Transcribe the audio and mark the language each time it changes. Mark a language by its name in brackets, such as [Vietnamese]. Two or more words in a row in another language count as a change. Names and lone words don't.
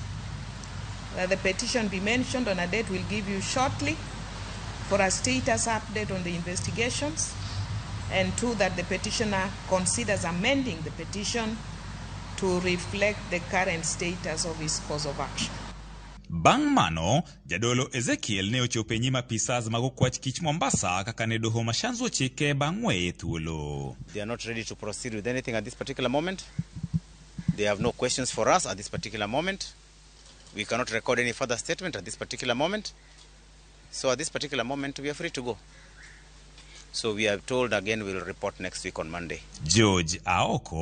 [English] The petition be mentioned on a date we'll give you shortly for a status update on the investigations, and 2, that the petitioner considers amending the petition to reflect the current status of his cause of action. [Luo (Kenya and Tanzania)] Bang' mano, jadolo Ezekiel ne ochope nyima pisas mag okwach kich Mombasa kaka ne doho mashanzo chike bang' weye thuolo. [English] They are not ready to proceed with anything at this particular moment. They have no questions for us at this particular moment. We cannot record any further statement at this particular moment. So at this particular moment, we are free to go. So we are told again we'll report next week on Monday.